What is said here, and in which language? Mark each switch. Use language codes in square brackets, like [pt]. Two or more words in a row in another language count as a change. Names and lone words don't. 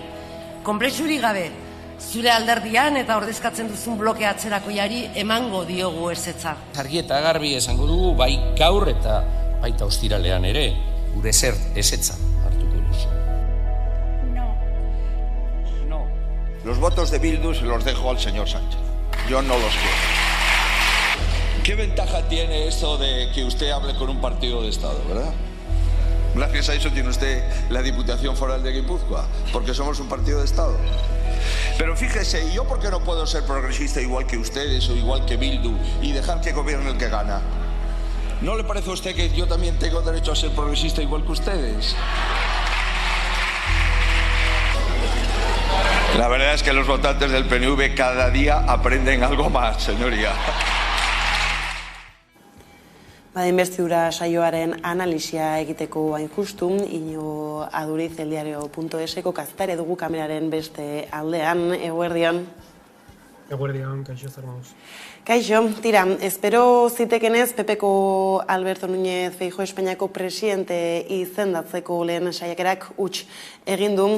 [eu] Konplexurik gabe, zure alderdian eta ordezkatzen duzun bloke atzerakoiari emango diogu ezetza. Argi eta garbi esango dugu bai gaur eta baita ostiralean ere, gure ezetza hartuko duzu. [es] No. Los votos de Bildu se los dejo al señor Sánchez. Yo no los quiero. ¿Qué ventaja tiene eso de que usted hable con un partido de Estado, verdad? Gracias a eso tiene usted la Diputación Foral de Guipúzcoa, porque somos un partido de Estado. Pero fíjese, ¿y yo por qué no puedo ser progresista igual que ustedes o igual que Bildu y dejar que gobierne el que gana? ¿No le parece a usted que yo también tengo derecho a ser progresista igual que ustedes? La verdad es que los votantes del PNV cada día aprenden algo más, señoría. [eu] Investidura saioaren analisia egiteko hain justu, Ino Aduriz eldiario.eseko kazetare dugu kameraren beste aldean. Eguerdion. Eguerdion, kaixo zer moduz. Kaixo, tira, espero zitekenez Pepeko Alberto Núñez Feijoo Espainiako presidente izendatzeko lehen saiakerak huts egin du.